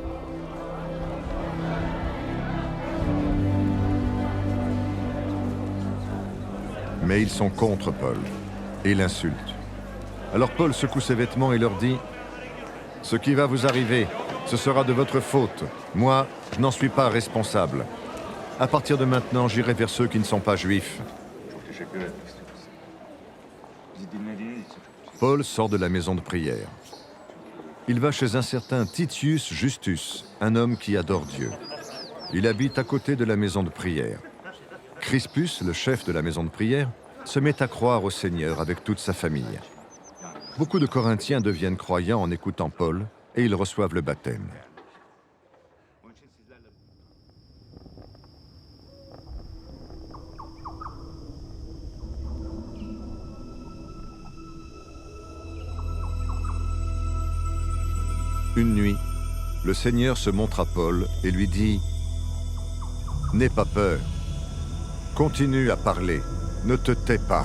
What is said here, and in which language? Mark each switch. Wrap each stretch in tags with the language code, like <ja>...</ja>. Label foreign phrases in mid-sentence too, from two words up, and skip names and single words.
<fr>Mais ils sont contre Paul et l'insultent. Alors Paul secoue ses vêtements et leur dit « Ce qui va vous arriver, ce sera de votre faute. Moi, je n'en suis pas responsable. À partir de maintenant, j'irai vers ceux qui ne sont pas juifs. »</fr> <tr>çok teşekkür etmek istiyorum size. Bizi dinlediğiniz için çok teşekkür</tr> <fr>Paul sort de la maison de prière. Il va chez un certain Titius Justus, un homme qui adore Dieu. Il habite à côté de la maison de prière. Crispus, le chef de la maison de prière, se met à croire au Seigneur avec toute sa famille. Beaucoup de Corinthiens deviennent croyants en écoutant Paul et ils reçoivent le baptême.</fr> <tr>Onun için sizlerle</tr> <fr>Une nuit, le Seigneur se montre à Paul et lui dit « N'aie pas peur, continue à parler, ne te tais pas.</fr>